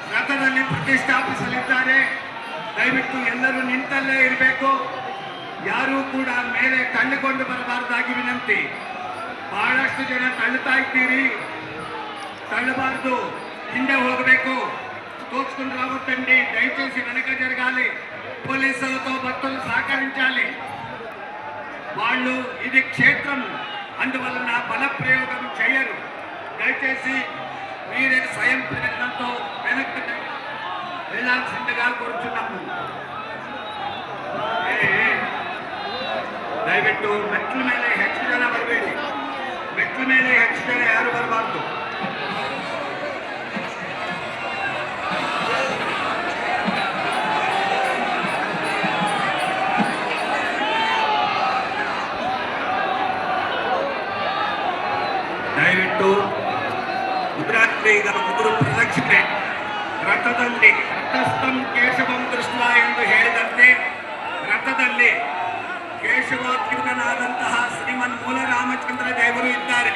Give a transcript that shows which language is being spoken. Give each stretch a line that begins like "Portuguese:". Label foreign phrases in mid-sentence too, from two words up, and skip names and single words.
Kannada: ರಥದಲ್ಲಿ ಪ್ರತಿಷ್ಠಾಪಿಸಲಿದ್ದಾರೆ. ದಯವಿಟ್ಟು ಎಲ್ಲರೂ ನಿಂತಲ್ಲೇ ಇರಬೇಕು. ಯಾರೂ ಕೂಡ ಮೇಲೆ ತಳ್ಳಿಕೊಂಡು ಬರಬಾರದಾಗಿ ವಿನಂತಿ. ಬಹಳಷ್ಟು ಜನ ತಳ್ಳುತ್ತಾ ಇದ್ದೀರಿ, తಳ್ಳబారదు, ಹಿಂದೆ ಹೋಗಬೇಕು.
Telugu: తోచుకుని రావద్దండి, దయచేసి వెనక జరగాలి. పోలీసులతో భక్తులు సహకరించాలి. వాళ్ళు ఇది క్షేత్రం, అందువలన బల ప్రయోగం చేయరు. దయచేసి మీరే స్వయం ప్రయత్నంతో వెనక్కి వెళ్ళాల్సిందిగా కోరుచున్నాము.
Kannada: ದಯವಿಟ್ಟು ಮೆಟ್ಲ ಮೇಲೆ ಹೆಚ್ಚು ಜನ ಬರಬೇಡಿ. ಮೆಟ್ಲ ಮೇಲೆ ಹೆಚ್ಚು ಜನ ಯಾರು ಬರಬಾರ್ದು. ದಯವಿಟ್ಟು ಮುದ್ರಾತ್ರಿ ಈಗ ಮುಗುರು ಪ್ರದಕ್ಷಿಣೆ ರಥದಲ್ಲಿ
Sanskrit: ರಥಸ್ಥಂ ಕೇಶವಂ ಕೃಷ್ಣ
Kannada: ಎಂದು ಹೇಳಿದಂತೆ ರಥದಲ್ಲಿ ಕೇಶವೋದ್ಯುಕ್ತನಾದಂತಹ ಶ್ರೀಮನ್ ಮೂಲ ರಾಮಚಂದ್ರ ದೇವರು ಇದ್ದಾರೆ.